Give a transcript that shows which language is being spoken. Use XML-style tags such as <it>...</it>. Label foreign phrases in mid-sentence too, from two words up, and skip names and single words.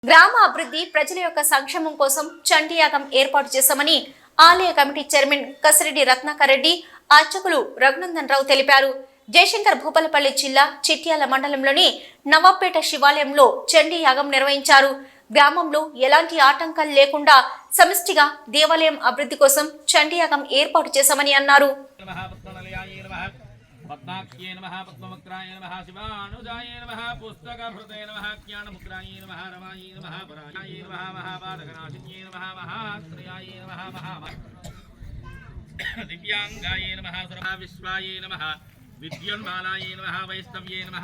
<te>గ్రామ అభివృద్ధి ప్రజల యొక్క సంక్షేమం కోసం చండీయాగం ఏర్పాటు చేశామని ఆలయ కమిటీ చైర్మన్ కసిరెడ్డి రత్నాకర్ రెడ్డి, అర్చకులు రఘునందన్ రావు తెలిపారు. జయశంకర్ భూపాలపల్లి జిల్లా చిట్యాల మండలంలోని నవాబ్పేట శివాలయంలో చండీయాగం నిర్వహించారు. గ్రామంలో ఎలాంటి ఆటంకాలు లేకుండా సమిష్టిగా దేవాలయం అభివృద్ధి కోసం చండీయాగం ఏర్పాటు చేశామని అన్నారు.</te> <sa>पद्माख्ये नमः पद्मवक्त्राय नमः शिवानुजाय नमः पुस्तकभृते नमः ज्ञानमुद्राय नमः रमाय नमः पराय नमः महापादकनाशिन्ये नमः महात्रयाय नमः दिव्यांगाय नमः सर्वविश्वाय नमः विद्योन्मालाय नमः वैष्णव्ये नमः</sa>